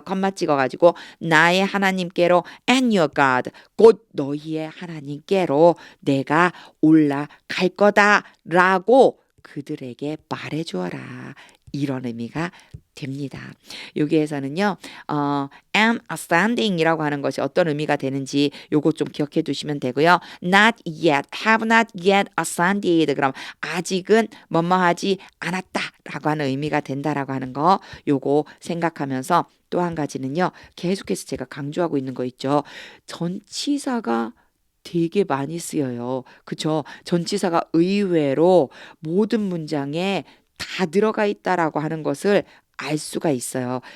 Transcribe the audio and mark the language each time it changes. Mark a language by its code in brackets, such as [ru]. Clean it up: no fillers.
[ko] 컴마 찍어가지고 나의 하나님께로 [en] and your God [ko] 곧 너희의 하나님께로 내가 올라갈 거다라고 그들에게 말해주어라. 이런 의미가 됩니다. 여기에서는요, am ascending이라고 하는 것이 어떤 의미가 되는지 요거 좀 기억해 두시면 되고요. [en] Not yet, have not yet ascended. [ko] 그럼 아직은 뭐뭐하지 않았다라고 하는 의미가 된다라고 하는 거 요거 생각하면서 또 한 가지는요, 계속해서 제가 강조하고 있는 거 있죠. 전치사가 되게 많이 쓰여요. 그쵸? 전치사가 의외로 모든 문장에 다 들어가 있다라고 하는 것을 알 수가 있어요.